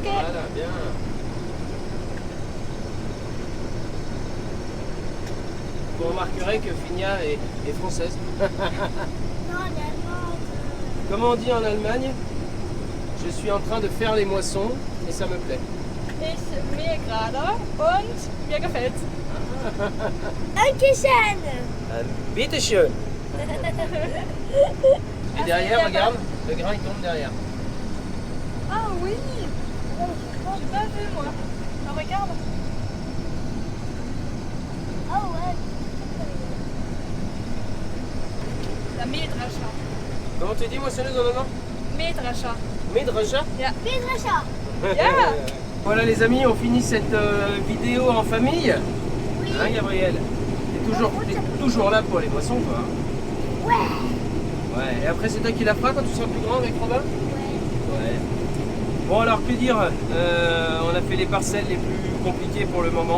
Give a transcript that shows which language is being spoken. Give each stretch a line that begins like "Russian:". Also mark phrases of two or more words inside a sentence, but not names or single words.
French: Voilà, bien. Vous remarquerez que Finia est française. Non, l'allemande. Comment on dit en Allemagne? Je suis en train de faire les moissons, et ça me plaît.
German: Ich mähe gerade und mir gefällt. Dankeschön. Bitte schön.
French: Et derrière, c'est regarde, le grain il tombe derrière. Ah oui. J'ai pas vu moi. Ah, regarde. Oh ouais. La Mähdrescher. Comment tu dis moissonneuse en allemand?
German: Mähdrescher. Mähdrescher. Mähdrescher.
English: Yeah.
French: Voilà les amis, on finit cette vidéo en famille. Hein Gabriel? T'es toujours là pour les moissons quoi. Ouais. Et après c'est toi qui la feras quand tu seras plus grand avec Robin? Ouais. Bon alors que dire, on a fait les parcelles les plus compliquées pour le moment.